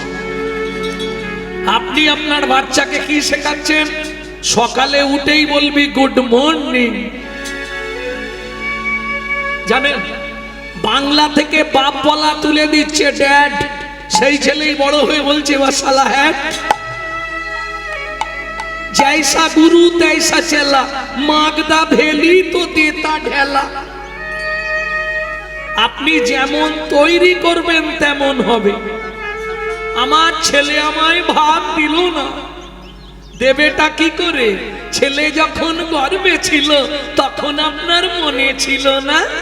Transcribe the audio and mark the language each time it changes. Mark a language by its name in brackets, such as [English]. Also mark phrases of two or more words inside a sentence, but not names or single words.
[Bangla] আপনি আপনার বাচ্চাকে কি শেখাচ্ছেন? সকালে উঠেই বলবি [English] good morning. [Bangla] জানেন, বাংলা থেকে বাপ বলা তুলে দিচ্ছে ড্যাড, সেই ছেলেই বড় হয়ে বলছে সালা হ্যাঁ। [Hindi] जैसा गुरु तैसा चला, मागदा भेली तो देता ढेला। [Bangla] আপনি যেমন তৈরি করবেন তেমন হবে। আমার ছেলে আমায় ভাত দিল না, দেবেটা কি করে? ছেলে যখন গর্ভে ছিল তখন আপনার মনে ছিল না?